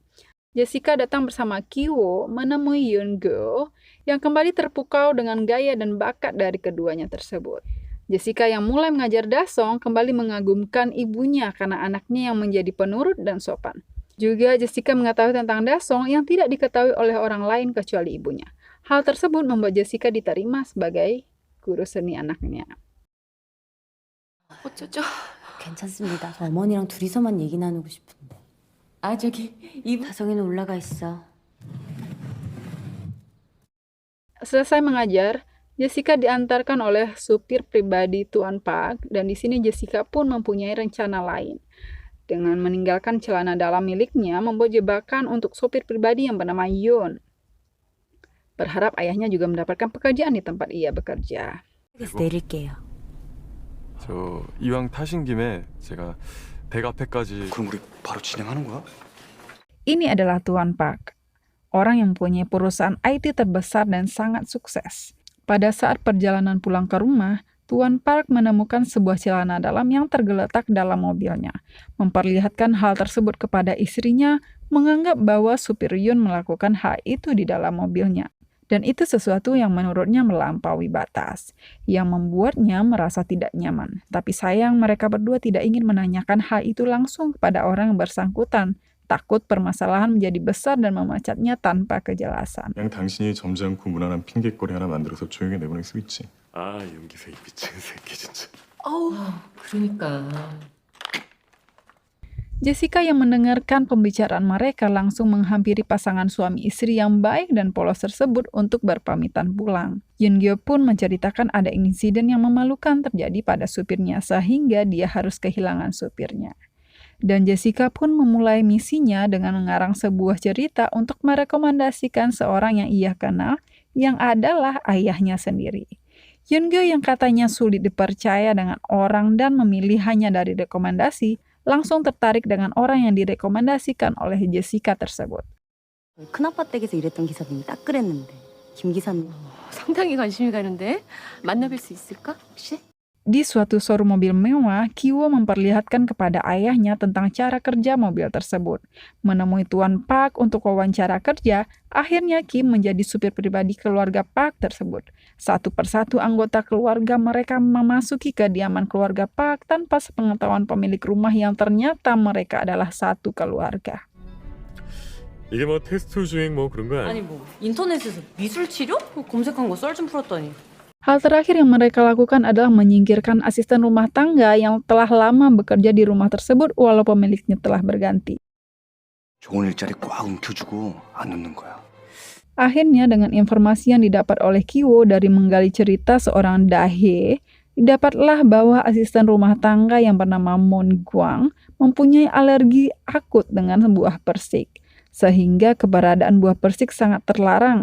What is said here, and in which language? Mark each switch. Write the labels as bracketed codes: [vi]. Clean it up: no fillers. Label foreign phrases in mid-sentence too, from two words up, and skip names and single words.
[id] Jessica datang bersama Kiwo menemui Yeon-go yang kembali terpukau dengan gaya dan bakat dari keduanya tersebut. Jessica yang mulai mengajar Dasong kembali mengagumkan ibunya karena anaknya yang menjadi penurut dan sopan. Juga Jessica mengetahui tentang Dasong yang tidak diketahui oleh orang lain kecuali ibunya. Hal tersebut membuat Jessica diterima sebagai guru seni anaknya. [ko] 어쩌죠? 괜찮습니다. 저 어머니랑 둘이서만 얘기 나누고 싶은데. 아, 저기 이분 다성이는 올라가 있어. [id] Selesai mengajar, Jessica diantarkan oleh supir pribadi Tuan Park dan di sini Jessica pun mempunyai rencana lain. Dengan meninggalkan celana dalam miliknya, membuat jebakan untuk supir pribadi yang bernama Yoon. Berharap ayahnya juga mendapatkan pekerjaan di tempat ia bekerja. [ko] 내릴게요. 저 이왕 타신 김에 제가 댁 앞에까지. 그럼 우리 바로 진행하는 거야? [id] Ini adalah Tuan Park, orang yang mempunyai perusahaan IT terbesar dan sangat sukses. Pada saat perjalanan pulang ke rumah, Tuan Park menemukan sebuah celana dalam yang tergeletak dalam mobilnya. Memperlihatkan hal tersebut kepada istrinya, menganggap bahwa supir Yun melakukan hal itu di dalam mobilnya. Dan itu sesuatu yang menurutnya melampaui batas, yang membuatnya merasa tidak nyaman. Tapi sayang mereka berdua tidak ingin menanyakan hal itu langsung kepada orang yang bersangkutan, takut permasalahan menjadi besar dan memecatnya tanpa kejelasan. [ko] 그냥 당신이 점잖고 무난한 핑계거리 하나 만들어서 조용히 내보낼 수 있지. 아, 연기생 미친 새끼 진짜. 그러니까. [id] Jessica yang mendengarkan pembicaraan mereka langsung menghampiri pasangan suami istri yang baik dan polos tersebut untuk berpamitan pulang. Yeon-gyo pun menceritakan ada insiden yang memalukan terjadi pada supirnya sehingga dia harus kehilangan supirnya. Dan Jessica pun memulai misinya dengan mengarang sebuah cerita untuk merekomendasikan seorang yang ia kenal yang adalah ayahnya sendiri. Yeon-gyo yang katanya sulit dipercaya dengan orang dan memilih hanya dari rekomendasi, langsung tertarik dengan orang yang direkomendasikan oleh Jessica tersebut. [ko] 큰아빠 댁에서 일했던 기사님이 딱 그랬는데 김 기사님. 상당히 관심이 가는데 만나뵐 수 있을까 혹시? [id] Di suatu showroom mobil mewah, Kiwo memperlihatkan kepada ayahnya tentang cara kerja mobil tersebut. Menemui Tuan Park untuk wawancara kerja, akhirnya Kim menjadi supir pribadi keluarga Park tersebut. Satu persatu anggota keluarga mereka memasuki kediaman keluarga Park tanpa sepengetahuan pemilik rumah yang ternyata mereka adalah satu keluarga. [ko] 이게 뭐 테스트 주행 뭐 그런 거 아니 뭐 인터넷에서 미술 치료? 검색한 거 썰 좀 풀었더니. [id] Hal terakhir yang mereka lakukan adalah menyingkirkan asisten rumah tangga yang telah lama bekerja di rumah tersebut walau pemiliknya telah berganti. [ko] 좋은 일자리 꽉 움켜주고 안 놓는 거야. [id] Akhirnya dengan informasi yang didapat oleh Kiwo dari menggali cerita seorang dahe, didapatlah bahwa asisten rumah tangga yang bernama Moon Gwang mempunyai alergi akut dengan buah persik, sehingga keberadaan buah persik sangat terlarang.